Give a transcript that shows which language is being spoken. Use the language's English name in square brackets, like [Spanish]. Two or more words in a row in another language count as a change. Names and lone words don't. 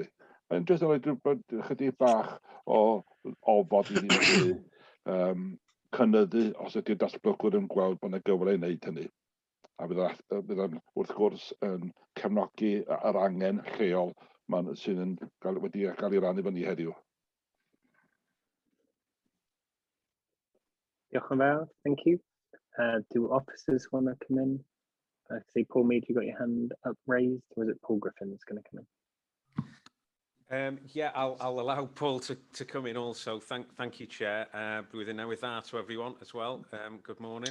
[Welsh] Mae'n jyst yn rhoi chydig bach o ofod i ni cynyddu os ydy'r datblygwr yn gweld bod yna gyfle i wneud hynny. A bydd wrth gwrs yn cefnogi yr angen lleol sydd wedi cael ei rannu fyny heddiw. Diolch yn fawr, [English] thank you. Do officers want to come in? I see Paul Mead, you got your hand up raised, or is it Paul Griffin that's going to come in? Yeah, I'll allow Paul to come in also. Thank you, Chair. With that to everyone as well. Good morning.